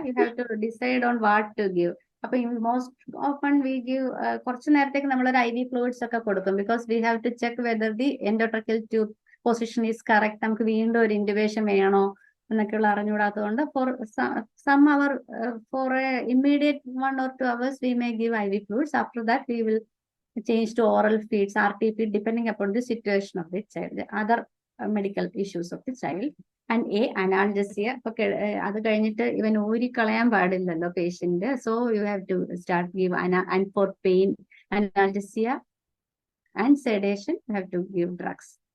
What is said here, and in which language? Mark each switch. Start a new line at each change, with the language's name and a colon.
English: You have to decide on what to give. അപ്പൊ most often we give
Malayalam: കുറച്ചു നേരത്തേക്ക് നമ്മളൊരു IV ഫ്ലൂയിഡ്സ് ഒക്കെ കൊടുക്കും.
English: Because we have to check whether the endotracheal tube position is correct.
Malayalam: നമുക്ക് വീണ്ടും ഒരു ഇന്റുബേഷൻ വേണോ എന്നൊക്കെയുള്ള അറിഞ്ഞുകൂടാത്തതുകൊണ്ട്
English: Some hour for immediate 1 or 2 hours we may give IV fluids. After that we will change to oral feeds, RTP, depending upon the situation of the child, the other medical issues of the child. And analgesia.
Malayalam: അത് കഴിഞ്ഞിട്ട് ഇവൻ ഊരിക്കളയാൻ പാടില്ലല്ലോ patient.
English: So you have to start give and for pain analgesia and sedation you have to give drugs.